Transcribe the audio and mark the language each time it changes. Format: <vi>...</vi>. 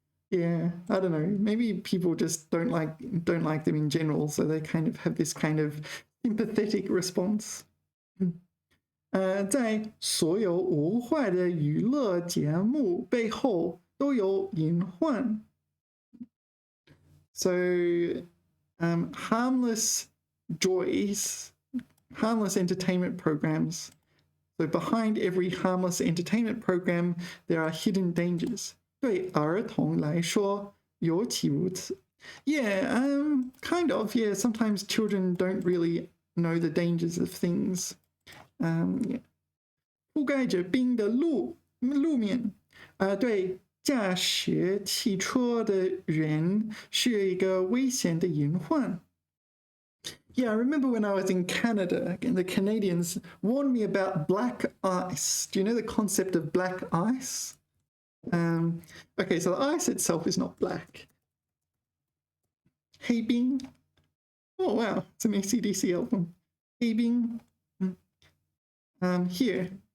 <en>Yeah, I don't know. Maybe people just don't like them in general, so they kind of have this kind of sympathetic response.</en> <zh>在所有无坏的娱乐节目背后都有隐患.</zh> <en>So, harmless joys, harmless entertainment programs. So behind every harmless entertainment program, there are hidden dangers.</en> <zh>对儿童来说，尤其如此.</zh> <en>Yeah, kind of. Yeah, sometimes children don't really know the dangers of things. Yeah.</en> <zh>覆盖着冰的路面，对驾驶汽车的人是一个危险的隐患.</zh> <en>Yeah, I remember when I was in Canada, and the Canadians warned me about black ice. Do you know the concept of black ice? Okay, so the ice itself is not black. 黑冰.Oh, wow, it's an AC/DC album. 黑冰.Here.</en>